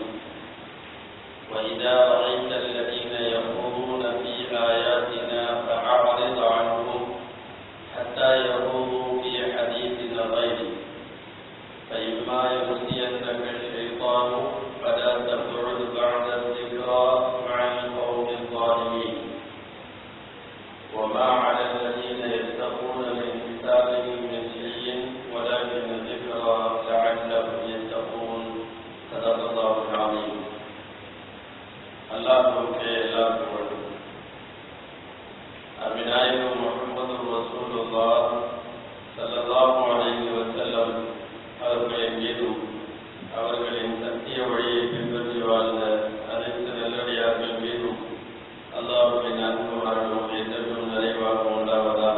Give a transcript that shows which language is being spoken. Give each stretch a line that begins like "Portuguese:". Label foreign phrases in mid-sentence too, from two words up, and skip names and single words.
Arabic: وإذا رأيت الذين يخوضون في آياتنا فأعرض عنهم حتى يخوضوا في حديث غيره فإما ينسينك الشيطان فلا تقعد بعد الذكرى مع القوم الظالمين. وما على الذين يتقون من حسابهم من شيء ولكن الذكرى لعلهم يتقون. صدق الله العظيم.
Tamil: அல்லாஹ்வுக்கே எல்லா புகழும். அருமைநாயகம் முஹம்மது ரசூலுல்லாஹ்
Arabic: صلى الله عليه وسلم
Tamil: அவர்களின் மீதும் அவர்களின் சத்திய வழியை பின்பற்றி வாழ்ந்த அனைத்து நல்லடியார்கள் மீதும் அல்லாஹ்வின் அன்பும் அருளும் என்றென்றும் நிறைவாக உண்டாவதாக.